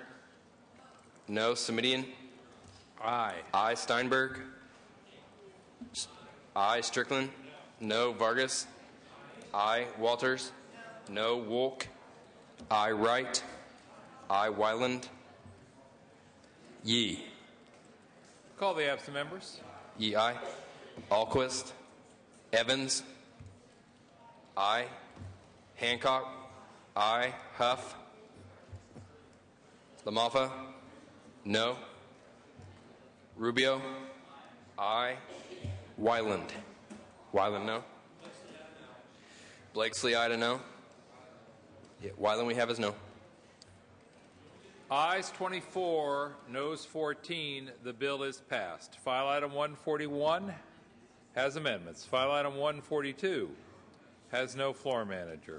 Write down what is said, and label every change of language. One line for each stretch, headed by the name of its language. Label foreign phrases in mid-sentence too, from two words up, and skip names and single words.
English: No. Semidian. Aye. Aye. Steinberg. Aye. Strickland. No. Vargas. Aye. Walters. No. Wolk. Aye. Wright. Aye. Wyland. Yee. Call the absent members. Yee. Aye. Alquist. Evans. Aye. Hancock. Aye. Huff. LaMalfa. No. Rubio. Aye. Wyland. Wyland, no. Blakesley, aye to no. Yeah, Wyland we have as no. Ayes 24, noes 14. The bill is passed. File item 141 has amendments. File item 142 has no floor manager.